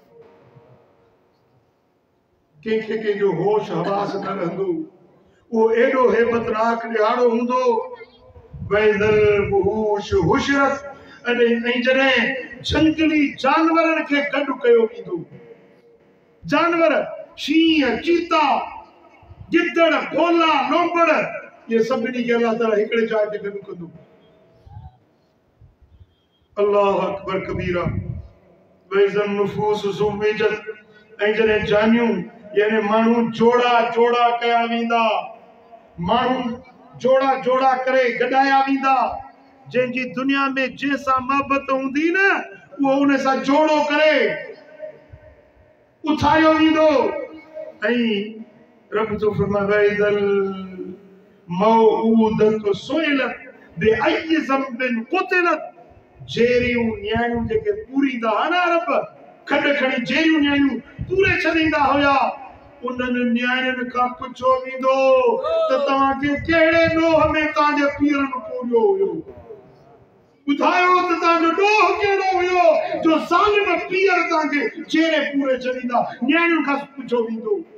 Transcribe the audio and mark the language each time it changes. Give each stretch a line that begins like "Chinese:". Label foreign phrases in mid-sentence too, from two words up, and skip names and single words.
Sindhi: कंहिंखे कंहिंजो होश हवास न रहंदो वो एॾो हैबतनाक ॾियारो हूंदो
Arabic: وإذا الوحوش حشرت
Sindhi: ऐं जॾहिं झंगली जानवरनि खे गॾु कयो वेंदो जानवर शींहं चीता गिदड़ भोला लोंबड़ ये सभिनी खे अल्लाह ताला हिकिड़े जाइ ते गॾु कंदो
Arabic: الله أكبر كبيرا وإذا النفوس زوجت
Sindhi: ऐं जॾहिं जानियूं यानी माण्हू जोड़ा जोड़ा कया वेंदा माण्हू जोड़ा जोड़ा करे गॾाया वेंदा जंहिंजी दुनिया में जंहिंसां मोहबत हूंदी न उहो उन सां जोड़ो करे उठायो वेंदो ऐं रब जो फरमाए
Arabic: وإذا الموءودة سئلت بأي ذنب قتلت
Sindhi: जेरियूं न्याणियूं जेके पूरींदा हा न रब खॾ खणी जेरियूं न्याणियूं पूरे छॾींदा हुया उन्हनि न्याणियुनि खां पुछो वेंदो त तव्हांखे कहिड़े ॾोह में तव्हांजे पीरनि पूरियो हुयो ॿुधायो त तव्हांजो ॾोह कहिड़ो हुयो जो ज़ालिम पीर तव्हांखे जेरे पूरे छॾींदा न्याणियुनि खां पुछो वेंदो